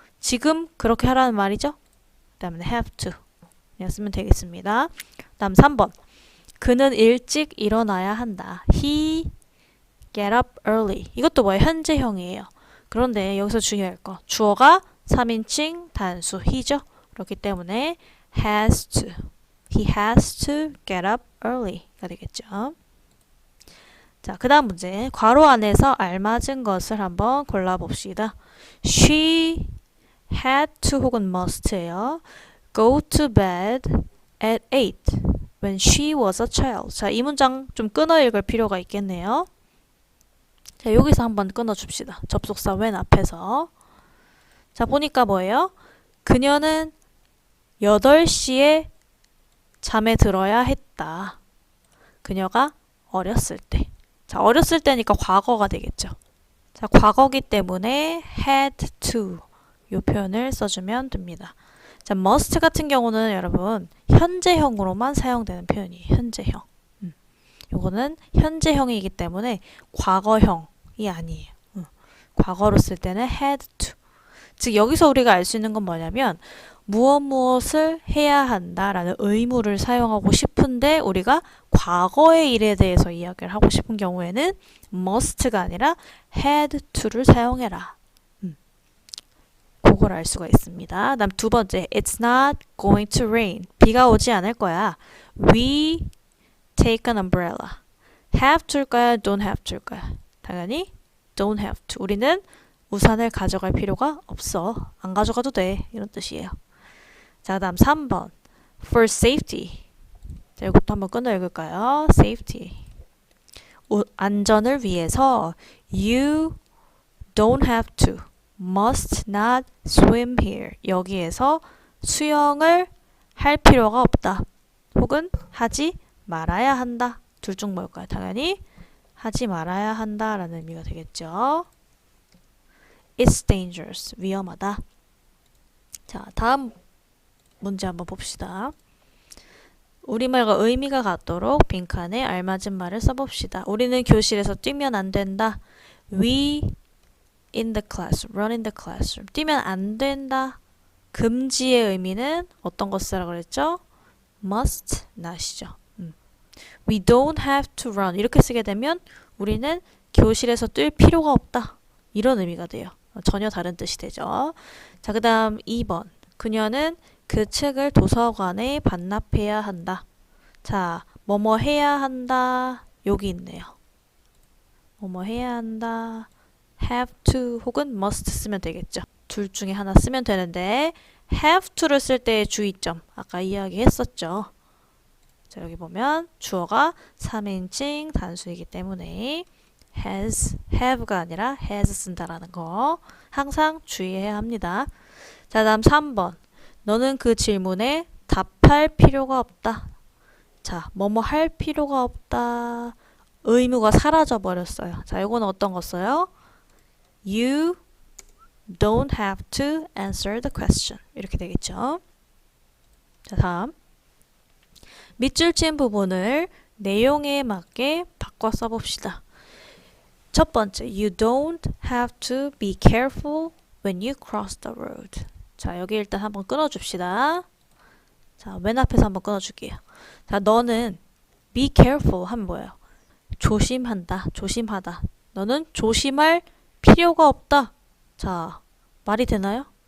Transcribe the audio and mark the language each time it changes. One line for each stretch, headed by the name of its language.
Korean: 지금 그렇게 하라는 말이죠. 그 다음에 have to 그냥 쓰면 되겠습니다. 다음 3번. 그는 일찍 일어나야 한다.
English: He get up early.
Korean: 이것도 뭐예요? 현재형이에요. 그런데 여기서 중요할 거. 주어가 3인칭 단수 he죠. 그렇기 때문에 has to.
English: He has to get up early가 되겠죠.
Korean: 자, 그 다음 문제. 괄호 안에서 알맞은 것을 한번 골라봅시다.
English: She had to 혹은 must예요. Go to bed at 8 when she was a child.
Korean: 자, 이 문장 좀 끊어 읽을 필요가 있겠네요. 자, 여기서 한번 끊어줍시다. 접속사 when 앞에서. 자, 보니까 뭐예요? 그녀는 8시에 잠에 들어야 했다. 그녀가 어렸을 때. 자, 어렸을 때니까 과거가 되겠죠. 자, 과거기 때문에 had to 이 표현을 써주면 됩니다. 자, must 같은 경우는 여러분 현재형으로만 사용되는 표현이에요. 현재형. 요거는 현재형이기 때문에 과거형이 아니에요. 과거로 쓸 때는 had to. 즉 여기서 우리가 알 수 있는 건 뭐냐면 무엇을 해야 한다라는 의무를 사용하고 싶은데 우리가 과거의 일에 대해서 이야기를 하고 싶은 경우에는 must가 아니라 had to를 사용해라. 그걸 알 수가 있습니다. 다음 두 번째,
English: it's not going to rain.
Korean: 비가 오지 않을 거야.
English: We take an umbrella. have to일까요?
Korean: don't have to일까요? 당연히 don't have to. 우리는 우산을 가져갈 필요가 없어. 안 가져가도 돼. 이런 뜻이에요. 자, 다음 3번.
English: for safety.
Korean: 자, 이것도 한번 끊어 읽을까요? safety. 안전을 위해서
English: you don't have to, must not swim here.
Korean: 여기에서 수영을 할 필요가 없다. 혹은 하지 말아야 한다. 둘 중 뭘까요? 당연히 하지 말아야 한다라는 의미가 되겠죠.
English: It's dangerous.
Korean: 위험하다. 자, 다음 문제 한번 봅시다. 우리말과 의미가 같도록 빈칸에 알맞은 말을 써봅시다. 우리는 교실에서 뛰면 안 된다.
English: We in the classroom, run in the classroom.
Korean: 뛰면 안 된다. 금지의 의미는 어떤 것 쓰라고 그랬죠?
English: must not이죠. We don't have to run.
Korean: 이렇게 쓰게 되면 우리는 교실에서 뛸 필요가 없다. 이런 의미가 돼요. 전혀 다른 뜻이 되죠. 자, 그 다음 2번. 그녀는 그 책을 도서관에 반납해야 한다. 자, 뭐뭐 해야 한다. 여기 있네요. 뭐뭐 해야 한다. have to 혹은 must 쓰면 되겠죠. 둘 중에 하나 쓰면 되는데 have to를 쓸 때의 주의점 아까 이야기했었죠. 자, 여기 보면 주어가 3인칭 단수이기 때문에 has, have가 아니라 has 쓴다라는 거 항상 주의해야 합니다. 자, 다음 3번. 너는 그 질문에 답할 필요가 없다. 자, 뭐뭐 할 필요가 없다. 의무가 사라져 버렸어요. 자, 이거는 어떤 거 써요?
English: You don't have to answer the question.
Korean: 이렇게 되겠죠. 자, 다음. 밑줄 친 부분을 내용에 맞게 바꿔 써봅시다. 첫 번째,
English: you don't have to be careful when you cross the road.
Korean: 자, 여기 일단 한번 끊어줍시다. 자, 맨 앞에서 한번 끊어줄게요. 자, 너는 be careful 하면 뭐예요? 조심한다, 조심하다. 너는 조심할 필요가 없다. 자, 말이 되나요?